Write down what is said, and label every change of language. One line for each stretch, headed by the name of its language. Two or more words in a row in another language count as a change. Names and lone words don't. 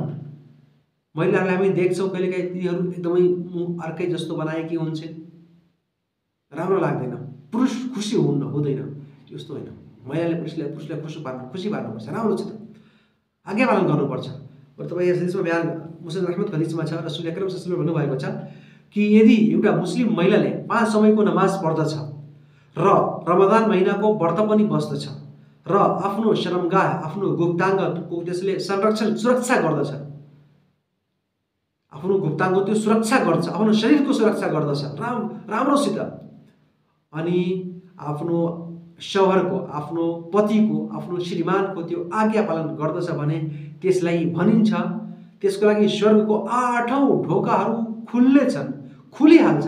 Nepali: महिलाहरूलाई हामी देख्छौँ कहिलेकाहीँ तिनीहरू एकदमै मुख अर्कै जस्तो बनाएकी हुन्छन्, राम्रो लाग्दैन, पुरुष खुसी हुँदैन, त्यस्तो होइन। महिलाले पुरुषलाई खुसी पार्नुपर्छ, राम्रो छ त, आज्ञा पालन गर्नुपर्छ। र तपाईँ यस हदिसमा बयान मुस्लिम अहमदको हदिसमा छ, रसूल अकरम
Arabic: صلى الله عليه وسلم
Nepali: भन्नुभएको छ कि यदि एउटा मुस्लिम महिलाले 5 समयको नमाज पढ्दछ र रमजान महिनाको व्रत पनि बस्दछ र आफ्नो शर्मगाह, आफ्नो गुप्ताङ्गको त्यसले सुरक्षा गर्दछ, आफ्नो गुप्ताङ्गको त्यो सुरक्षा गर्छ, आफ्नो शरीरको सुरक्षा गर्दछ राम्रोसित, अनि आफ्नो शौहरको, आफ्नो पतिको, आफ्नो श्रीमानको त्यो आज्ञा पालन गर्दछ भने त्यसलाई भनिन्छ त्यसको लागि स्वर्गको 8औं ढोकाहरू खुलिहाल्छन्।